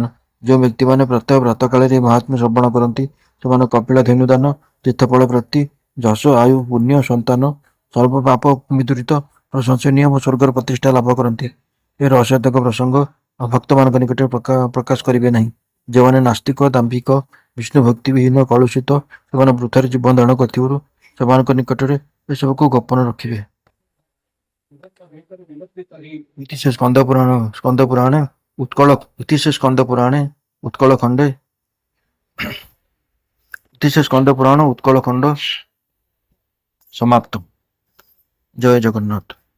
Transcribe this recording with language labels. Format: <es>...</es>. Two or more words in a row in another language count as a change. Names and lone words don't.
<or>ଯେଉଁ ବ୍ୟକ୍ତିମାନେ ପ୍ରତ୍ୟହ ପ୍ରାତଃକାଳରେ ଏହି ମହାତ୍ମ୍ୟ ଶ୍ରବଣ କରନ୍ତି ସେମାନେ କପିଳ ଧେନୁଦାନ, ତୀର୍ଥଫଳ ପ୍ରାପ୍ତି, ଯଶ, ଆୟୁ, ପୁଣ୍ୟ, ସନ୍ତାନ, ସର୍ବ ପାପ ବିଦୂରିତ, ପ୍ରଶଂସନୀୟ ଓ ସ୍ୱର୍ଗର ପ୍ରତିଷ୍ଠା ଲାଭ କରନ୍ତି। ଏ ରହସ୍ୟାତ୍ମକ ପ୍ରସଙ୍ଗ ଭକ୍ତମାନଙ୍କ ନିକଟରେ ପ୍ରକାଶ କରିବେ ନାହିଁ। ଯେଉଁମାନେ ନାସ୍ତିକ, ଦାମ୍ଭିକ, ବିଷ୍ଣୁ ଭକ୍ତିବିହୀନ, କଳୁଷିତ, ସେମାନେ ବୃଥାରେ ଜୀବନ ଧାରଣ କରିଥିବାରୁ ସେମାନଙ୍କ ନିକଟରେ ଏସବୁକୁ ଗୋପନ ରଖିବେ।</or> <sa>इति से स्कंदपुराणे उत्कल खंडे इति से स्कंदपुराण उत्कल खंड समाप्त।</sa> <or>ଜୟ ଜଗନ୍ନାଥ।</or>